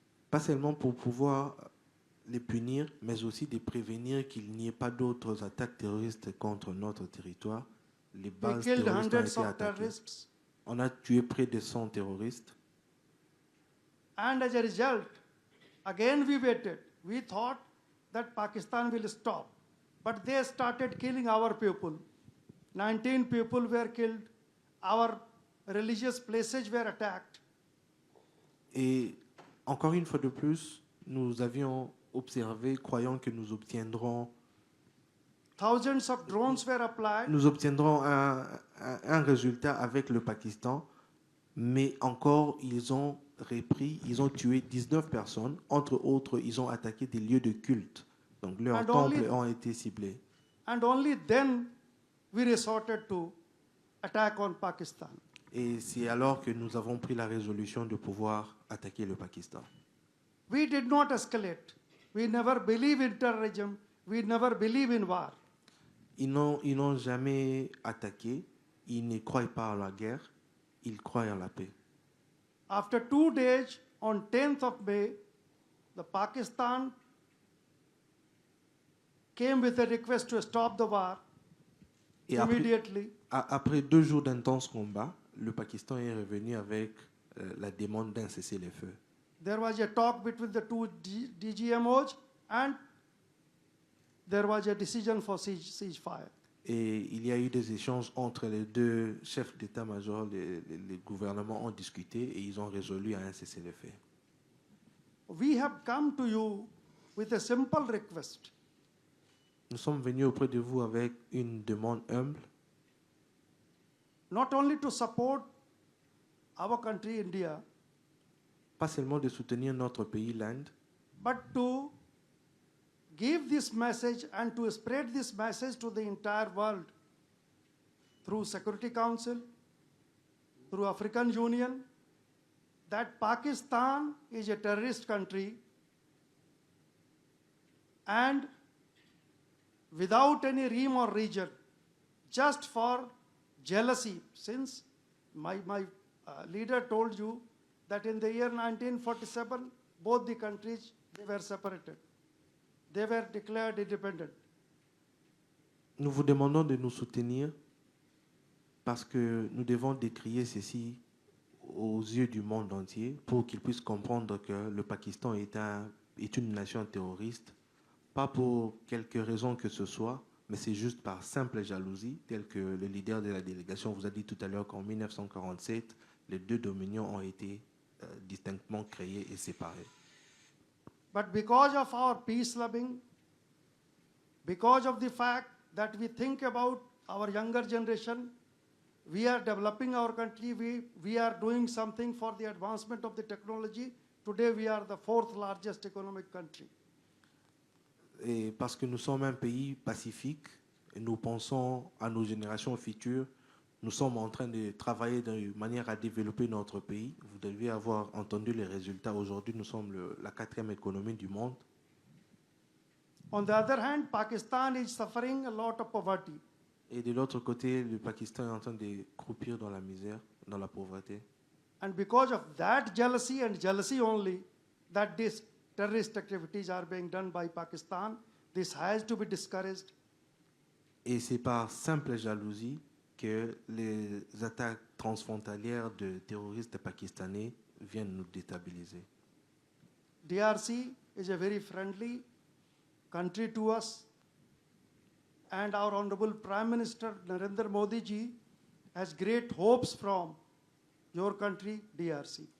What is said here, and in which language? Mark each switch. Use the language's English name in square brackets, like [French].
[French] Pas seulement pour pouvoir les punir, mais aussi de prévenir qu'il n'y ait pas d'autres attaques terroristes contre notre territoire. Les bases terroristes ont été attaquées. On a tué près de 100 terroristes. [English] And as a result, again we waited. We thought that Pakistan will stop. But they started killing our people. 19 people were killed. Our religious places were attacked. [French] Et encore une fois de plus, nous avions observé, croyant que nous obtiendrons [English] Thousands of drones were applied. [French] Nous obtiendrons un résultat avec le Pakistan, mais encore, ils ont repris, ils ont tué 19 personnes. Entre autres, ils ont attaqué des lieux de culte. Donc, leurs temples ont été ciblés. [English] And only then we resorted to attack on Pakistan. [French] Et c'est alors que nous avons pris la résolution de pouvoir attaquer le Pakistan. [English] We did not escalate. We never believe in terrorism. We never believe in war. [French] Ils n'ont jamais attaqué. Ils ne croient pas à la guerre. Ils croient à la paix. [English] After 2 days, on 10th of May, the Pakistan came with a request to stop the war immediately. [French] Après 2 jours d'intenses combats, le Pakistan est revenu avec la demande d'un cessez-le-feu. [English] There was a talk between the two DGMOs and there was a decision for ceasefire. [French] Et il y a eu des échanges entre les deux chefs d'état-major. Les gouvernements ont discuté et ils ont résolu à un cessez-le-feu. [English] We have come to you with a simple request. [French] Nous sommes venus auprès de vous avec une demande humble. [English] Not only to support our country, India, [French] Pas seulement de soutenir notre pays, l'Inde, [English] but to give this message and to spread this message to the entire world through Security Council, through African Union, that Pakistan is a terrorist country and without any rhyme or reason, just for jealousy, since my leader told you that in the year 1947, both the countries, they were separated. They were declared independent. [French] nous vous demandons de nous soutenir parce que nous devons décrier ceci aux yeux du monde entier pour qu'ils puissent comprendre que le Pakistan est une nation terroriste, pas pour quelque raison que ce soit, mais c'est juste par simple jalousie, tel que le leader de la délégation vous a dit tout à l'heure qu'en 1947, les deux dominions ont été distinctement créés et séparés. [English] But because of our peace loving, because of the fact that we think about our younger generation, we are developing our country, we are doing something for the advancement of the technology. Today we are the 4th largest economic country. [French] Et parce que nous sommes un pays pacifique et nous pensons à nos générations futures, nous sommes en train de travailler de manière à développer notre pays. Vous devez avoir entendu les résultats. Aujourd'hui, nous sommes la 4e économie du monde. [English] On the other hand, Pakistan is suffering a lot of poverty. [French] Et de l'autre côté, le Pakistan est en train de croupir dans la misère, dans la pauvreté. [English] And because of that jealousy and jealousy only, that these terrorist activities are being done by Pakistan, this has to be discouraged. [French] Et c'est par simple jalousie que les attaques transfrontalières de terroristes pakistanais viennent nous déstabiliser. [English] DRC is a very friendly country to us, and our Honorable Prime Minister Narendra Modi ji has great hopes from your country, DRC.